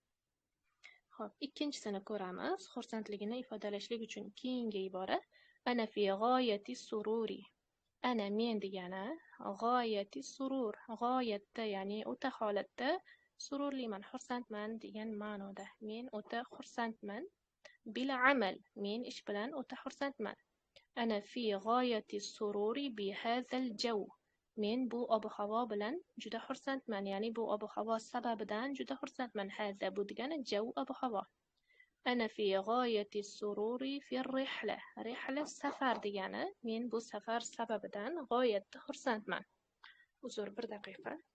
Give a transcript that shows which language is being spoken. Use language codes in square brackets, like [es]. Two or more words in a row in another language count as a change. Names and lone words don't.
[uz] Xo'p, ikkinchisini ko'ramiz. Xursandligini ifodalashlik uchun keyingi ibora [ar] أنا في غاية سروري. [uz] Ana men degani [ar] غاية سرور. [uz] G'oyatda, ya'ni o'ta holatda sururliman, xursandman degan ma'noda. Men o'ta xursandman. [ar] بالعمل, [uz] men ish bilan o'ta xursandman. [ar] أنا في غاية سروري بهذا الجو. [uz] Men bu ob-havo bilan juda xursandman, ya'ni bu ob-havo sababidan juda xursandman. Hadza bu degani jaw, ob-havo. [ar] أنا في غاية سروري في رحلة. [uz] Rihla safar degani, men bu safar sababidan g'oyatda xursandman. Uzr, bir daqiqa.